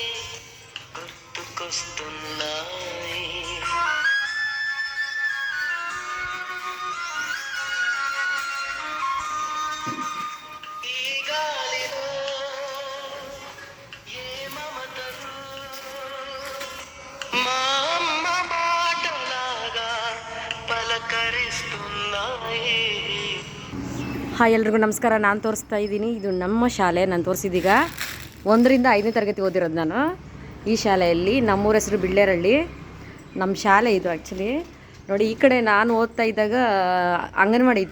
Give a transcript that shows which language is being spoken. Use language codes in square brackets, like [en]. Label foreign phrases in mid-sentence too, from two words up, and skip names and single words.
[te] గుర్తుకొస్తున్నాయి ఈ గాలిలో ఏ మమతలు మా అమ్మ మాటలాగా పలకరిస్తున్నాయి. [kn] ಹಾಯ್ ಎಲ್ರಿಗೂ ನಮಸ್ಕಾರ. ನಾನು ತೋರಿಸ್ತಾ ಇದ್ದೀನಿ, ಇದು ನಮ್ಮ ಶಾಲೆ. ನಾನು ತೋರಿಸಿದೀಗ 1ರಿಂದ 5ನೇ ತರಗತಿ ಓದಿರೋದು ನಾನು ಈ ಶಾಲೆಯಲ್ಲಿ. ನಮ್ಮೂರ ಹೆಸರು ಬಿಳ್ಳೆರಳ್ಳಿ. ನಮ್ಮ ಶಾಲೆ ಇದು ಆ್ಯಕ್ಚುಲಿ. ನೋಡಿ, ಈ ಕಡೆ ನಾನು ಓದ್ತಾ ಇದ್ದಾಗ ಅಂಗನವಾಡಿ ಇತ್ತು.